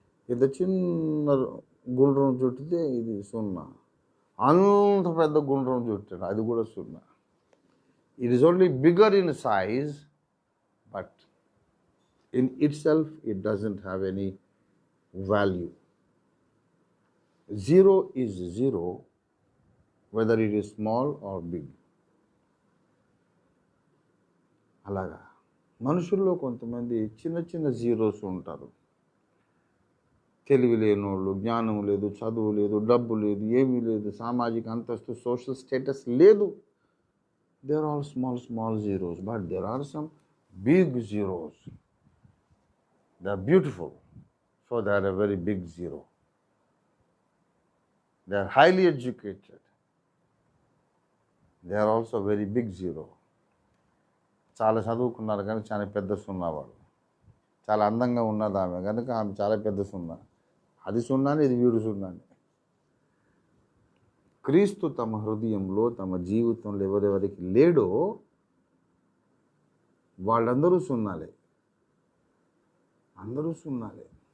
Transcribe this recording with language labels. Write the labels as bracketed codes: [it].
[te] ఇంత చిన్న గుండ్రం చుట్టితే ఇది సున్నా, అంత పెద్ద గుండ్రం చుట్టాడు అది కూడా సున్నా. [en] It is only bigger in size, but in itself it doesn't have any value. Zero is zero, whether it is small or big. [te] అలాగా మనుషుల్లో కొంతమంది చిన్న చిన్న జీరోస్ ఉంటారు. తెలివి లేనోళ్ళు, జ్ఞానం లేదు, చదువు లేదు, డబ్బు లేదు, ఏమీ లేదు, సామాజిక అంతస్తు, సోషల్ స్టేటస్ లేదు. [en] They are all small zeros, but there are some big zeros. They are beautiful, so they are a very big zero. They are highly educated. They are also very big zero. [te] చాలా చదువుకున్నారు కానీ చాలా పెద్ద సున్నావాడు. చాలా అందంగా ఉన్నది ఆమె కనుక ఆమె చాలా పెద్ద సున్నా. అది సున్నాని, ఇది వీడు సున్నాని. క్రీస్తు తమ హృదయంలో, తమ జీవితంలో ఎవరెవరికి లేడో వాళ్ళందరూ సున్నాలే. అందరూ సున్నాలే.